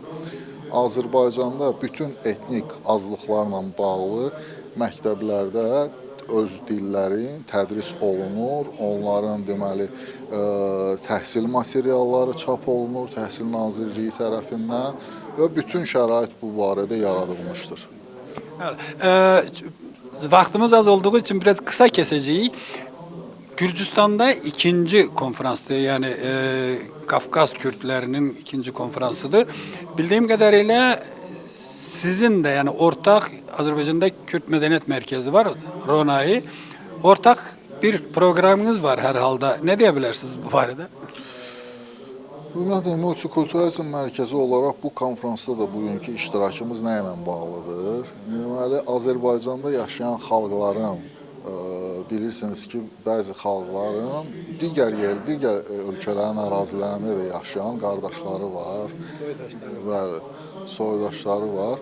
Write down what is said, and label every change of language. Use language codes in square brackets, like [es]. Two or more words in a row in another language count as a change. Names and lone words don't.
[az] Azərbaycanda bütün etnik azlıqlarla bağlı məktəblərdə öz dillərin tədris olunur, onların deməli təhsil materialları çap olunur Təhsil Nazirliyi tərəfindən və bütün şərait bu barədə yaradılmışdır. [tr] Vaktimiz az olduğu için biraz kısa keseceğiz. Gürcistan'da ikinci konferanstı, yani Kafkas Kürtlerinin ikinci konferansıdır. Bildiğim kadarıyla sizin de, yani ortak Azerbaycan'da Kürt Medeniyet Merkezi var, RONA'yı. Ortak bir programınız var herhalde. Ne diyebilirsiniz [az] bu barədə? Ümumiyyətlə, multikulturalizm mərkəzi olaraq bu konferansda da bugünkü iştirakımız nə ilə bağlıdır? Deməli, Azərbaycanda yaşayan xalqların, bilirsiniz ki, bəzi xalqların digər ölkələrin ərazilərində də yaşayan qardaşları var və soydaşları var.